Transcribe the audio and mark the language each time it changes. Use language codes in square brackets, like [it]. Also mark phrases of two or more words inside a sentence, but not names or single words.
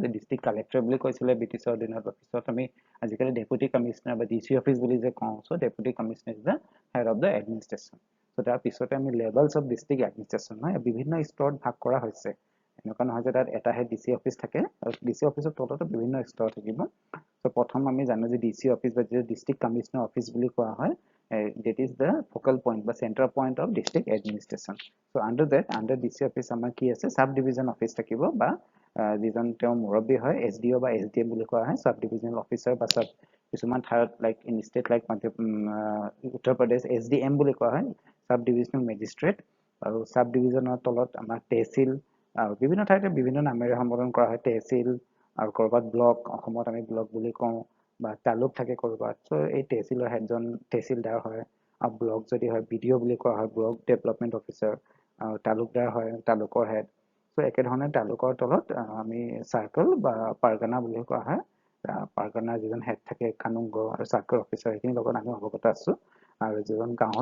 [as] যে [en] district collector [as] বুলি কৈছিলে ব্ৰিটিছৰ দিনৰ পিছত আমি আজিকালি [en] deputy commissioner [as] বা [en] DC office [as] বুলি যে কওঁ [en] so deputy commissioner is the head of the administration so [as] তাৰ পিছতে আমি [en] levels of district administration [as] হয় বিভিন্ন স্তৰত ভাগ কৰা হৈছে এনেকুৱা নহয় যে তাত এটাহে [en] DC office [as] থাকে আৰু [en] DC office [as] তলতো বিভিন্ন স্তৰ থাকিব সো প্ৰথম আমি জানো যে [en] DC office [as] বা [en] district commissioner office [as] বুলি কোৱা হয় [en] that is the focal point [as] বা [en] center point of district administration so under DC office [as] আমাৰ কি আছে [en] sub division office [as] থাকিব বা যিজন তেওঁ মুৰব্বী হয় SDO বা SDM বুলি কোৱা হয় [en] sub divisional officer [as] বা sub কিছুমান ঠাইত [en] like in state like [as] উত্তৰ প্ৰদেশ SDM বুলি কোৱা হয় [en] sub divisional magistrate [as] আৰু sub divisionৰ তলত আমাৰ তহচিল আৰু বিভিন্ন ঠাইতে বিভিন্ন নামেৰে সম্বোধন কৰা হয় তহচিল আৰু কৰবাত ব্লক অসমত আমি ব্লক বুলি কওঁ বা তালুক থাকে কৰবাত সো এই তহচিলৰ হেডজন তহচিলদাৰ হয় আৰু ব্লক যদি হয় বিডিও বুলি কোৱা হয় [en] block development officer [as] আৰু তালুকদাৰ হয় তালুকৰ হেড সো একে ধৰণে তালুকৰ তলত আমি সাৰ্কেল বা পাৰগানা বুলি কোৱা হয় পাৰগানা যিজন হেড থাকে কানুংগ আৰু [en] circle officer [as] এইখিনি লগত আমি অৱগত আছো আৰু যিজন গাঁৱত